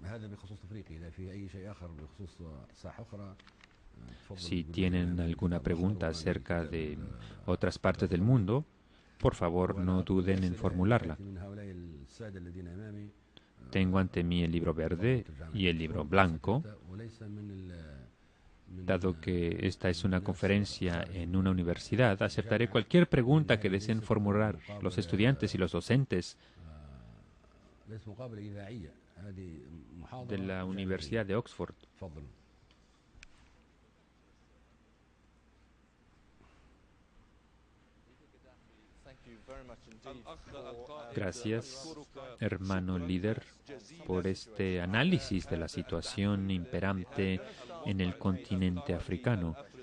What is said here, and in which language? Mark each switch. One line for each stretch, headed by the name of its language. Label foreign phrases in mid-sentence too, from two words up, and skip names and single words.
Spanish: Si tienen alguna pregunta acerca de otras partes del mundo, por favor, no duden en formularla. Tengo ante mí el libro verde y el libro blanco. Dado que esta es una conferencia en una universidad, aceptaré cualquier pregunta que deseen formular los estudiantes y los docentes
Arabic: ليست مقابلة إذاعية، هذه محاضرة
Spanish: de la إذاعية. Universidad de Oxford. تفضل. Gracias, hermano líder, por este análisis de la situación imperante en el continente africano.